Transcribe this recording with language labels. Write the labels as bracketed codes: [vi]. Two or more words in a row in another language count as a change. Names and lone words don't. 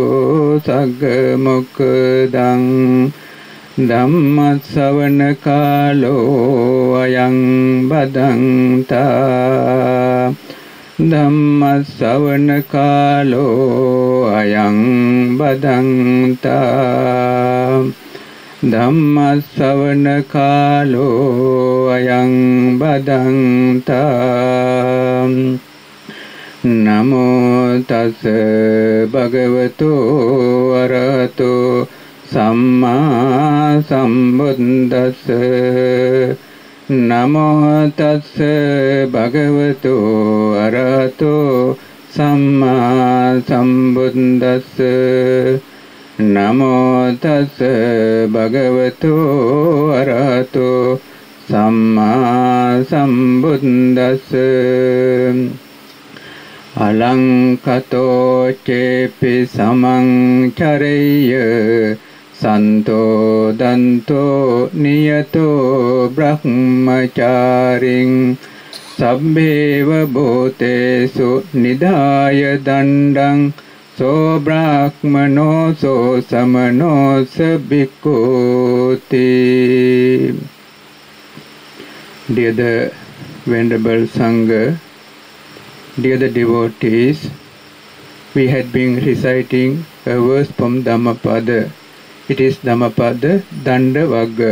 [pi] सग्मुखदं धम्मश्रवणकालो अयं भदन्ता धम्मश्रवणकालो अयं भदन्ता धम्मश्रवणकालो अयं भदन्ता नमो तस् भगवतो अरहतो सम्मा सम्बुद्धस्स नमो तस् भगवतो अरहतो सम्मा सम्बुद्धस्स नमो तस् भगवतो अरहतो सम्मा सम्बुद्धस्स अलंकतो चेपि समं चरेय संतो दंतो नियतो ब्रह्मचारिं सभ्येव भूतेषु निधाय दंडं सो ब्राह्मणो सो समनो स भिक्खुति. [en] Dear the Venerable Sangha, dear the devotees, we had been reciting a verse from Dhammapada. It is Dhammapada Dandavagga.